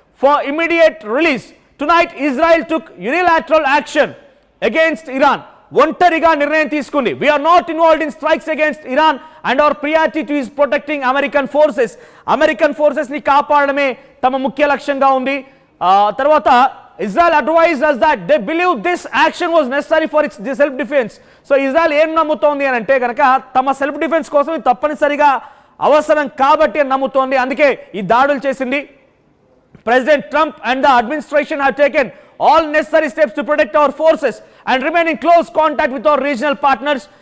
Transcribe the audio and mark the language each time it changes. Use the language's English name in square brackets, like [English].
[English] For immediate release tonight Israel took unilateral action against Iran. [Telugu] ఒంటరిగా నిర్ణయం తీసుకుంది. [English] We're not involved in strikes against Iran and our priority to is protecting American forces. [Telugu] American forces ని కాపాడమే తమ ముఖ్య లక్ష్యంగా ఉంది. [English] తర్వాత Israel advised us that they believe this action was necessary for its self defense. [Telugu] So Israel ఏం నమ్ముతోంది అని అంటే కనుక తమ సెల్ఫ్ డిఫెన్స్ కోసం ఇది తప్పనిసరిగా అవసరం కాబట్టి అని నమ్ముతోంది. అందుకే ఈ దాడులు చేసింది. [English] President Trump and the administration have taken all necessary steps to protect our forces and remain in close contact with our regional partners.